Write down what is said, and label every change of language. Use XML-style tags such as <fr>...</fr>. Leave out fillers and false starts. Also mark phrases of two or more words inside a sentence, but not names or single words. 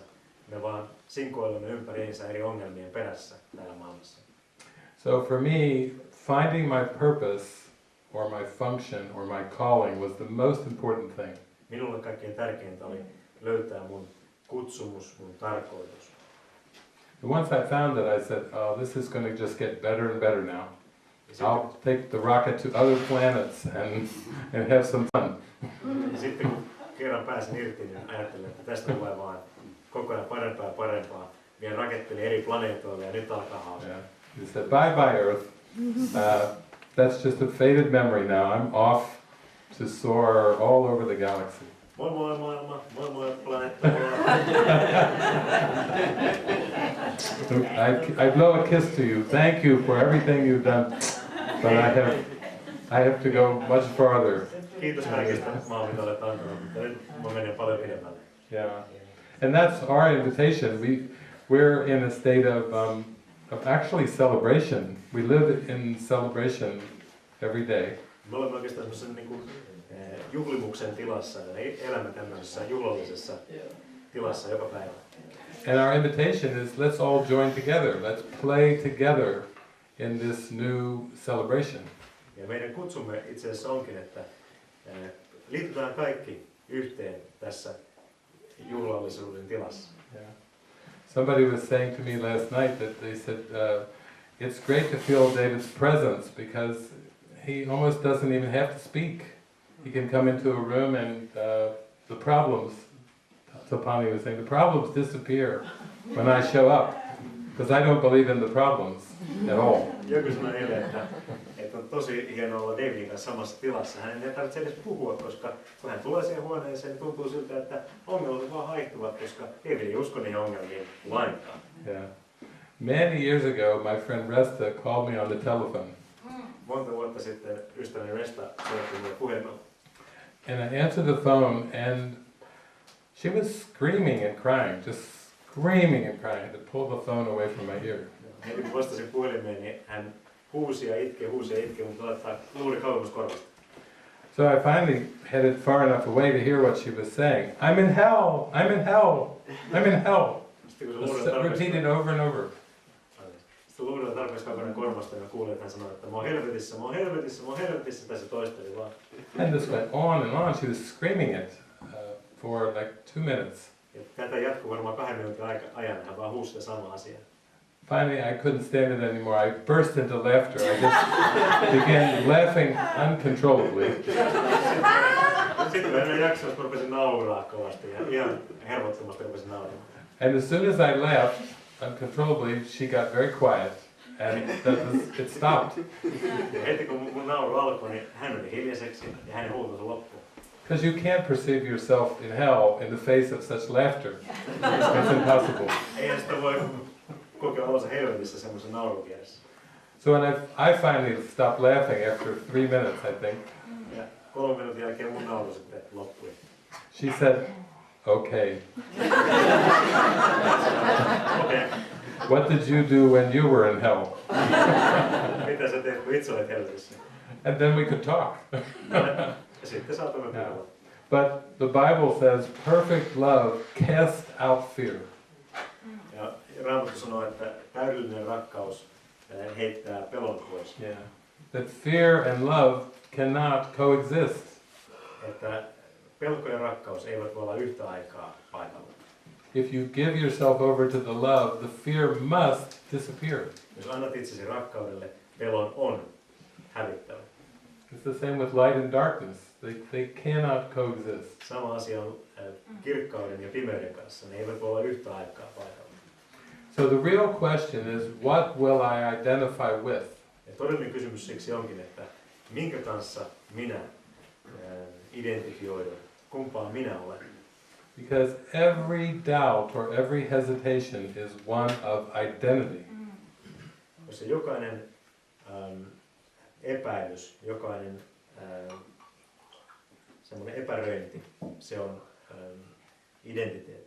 <fi>Me vaan sinkoilemme ympäriinsä eri ongelmien perässä täällä maailmassa.</fi> <en>So for me, finding my purpose or my function or my calling was the most important thing.</en> <fi>Minulle kaikkein tärkeintä oli löytää mun kutsumus, mun tarkoitus.</fi> <en>And once I found it, I said, oh, this is going to just get better and better now. I'll take the rocket to other planets and have some fun.</en> <fi>Ja sitten kun kerran pääsin irti, niin ajattelin, että tästä tulee vaan koko ajan parempaa ja parempaa. Vien rakettini eri planeetoille ja nyt alkaa hauskaa.</fi> <en>Yeah. He said, bye bye Earth. That's just a faded memory now. I'm off to soar all over the galaxy.</en> <fi>Moi moi maailma, moi moi planeetta.</fi> <en>I blow a kiss to you. Thank you for everything you've done. But I have to go much farther.</en> <fi>Kiitos kaikesta maa, mitä olet antanut, mutta nyt mä menen paljon pidemmälle.</fi> <en>Yeah. And that's our invitation. We're in a state of actually celebration. We live in celebration every day.</en> <fi>Me olemme oikeastaan semmoisen niin kuin juhlimuksen tilassa ja elämme tämmöisessä juhlallisessa tilassa joka päivä.</fi> <en>And our invitation is, let's all join together. Let's play together in this new celebration.</en> <fi>Ja meidän kutsumme itse asiassa onkin, että liitytään kaikki yhteen tässä juhlallisuuden tilassa.</fi> <en>Yeah. Somebody was saying to me last night that they said it's great to feel David's presence because he almost doesn't even have to speak. He can come into a room and the problems, Tapani was saying, the problems disappear when I show up because I don't believe in the problems at all.</en> <fi>Joku sanoi eilen, että on tosi hienoa olla Davidin kanssa samassa tilassa. Hänen ei tarvitse edes puhua, koska kun hän tulee siihen huoneeseen, niin tuntuu siltä, että ongelmat vaan haihtuvat, koska David ei usko niihin ongelmiin lainkaan.</fi> <en>Yeah. Many years ago, my friend Resta called me on the telephone.</en> <fi>Monta vuotta sitten ystäväni Resta soitti minulle puhelimella.</fi> <en>And I answered the phone and she was screaming and crying, just screaming and crying. I had to pull the phone away from my ear.</en> <fi>Heti kun vastasin puhelimeen, niin hän huusi ja itkee, mutta laittaa luuri kauemmas korvasta.</fi> <en>So I finally headed far enough away to hear what she was saying. I'm in hell! I'm in hell! I'm in hell!</en> <fi>Sitten kun se</fi> <en>Repeated over and over.</en> <fi>Sitten luulen tarpeeksi kaukana korvasta ja kuulin, että hän sanoi, että mä oon helvetissä, mä oon helvetissä, mä oon helvetissä, tässä toisteli vaan.</fi> <en>And this went on and on. She was screaming it for like 2 minutes.</en> <fi>Ja tätä jatkuu varmaan 2 minuutin ajan, hän vaan huusi sitä samaa asiaa.</fi> <en>Finally, I couldn't stand it anymore. I burst into laughter. I just began laughing uncontrollably.</en> <fi>Sitten kun en jaksanut, kun rupesin nauraa kovasti ja ihan hermottomasti rupesin nauramaan.</fi> <en>And as soon as I laughed uncontrollably, she got very quiet, and it stopped.</en> <fi>Ja heti kun mun nauru alkoi, niin hän meni hiljaiseksi ja hänen huutonsa loppui.</fi> <en>Because you can't perceive yourself in hell in the face of such laughter. It's impossible.</en> <fi>Eihän sitä voi kokea olonsa helvetissä semmoisen naurun vieressä.</fi> <en>So when I finally stopped laughing after 3 minutes, I think,</en> <fi>Ja 3 minuutin jälkeen mun nauru sitten loppui.</fi> <en>she said, okay.</en> <fi>Okei,</fi> <en>What did you do when you were in hell?</en> <fi>mitä sä teet, kun itse olet helvetissä?</fi> <en>And then we could talk.</en> <fi>Ja sitten saatamme puhua.</fi> <en>But the Bible says perfect love casts out fear.</en> <fi>Ja Raamattu sanoo, että täydellinen rakkaus heittää pelon pois.</fi> <en>Yeah. That fear and love cannot coexist.</en> <fi>Että pelko ja rakkaus eivät voi olla yhtä aikaa paikalla.</fi> <en>If you give yourself over to the love, the fear must disappear.</en> <fi>Jos annat itsesi rakkaudelle, pelon on hävittävä.</fi> <en>It's the same with light and darkness. They cannot coexist.</en> <fi>Sama asia on kirkkauden ja pimeyden kanssa. Ne eivät voi olla yhtä aikaa paikalla.</fi> <en>So the real question is, what will I identify with?</en> <fi>Ja todellinen kysymys siksi onkin, että minkä kanssa minä identifioidun, kumpaa minä olen.</fi> <en>Because every doubt or every hesitation is one of identity.</en> <fi>Koska jokainen epäilys, jokainen semmoinen epäröinti, se on identiteetti.</fi>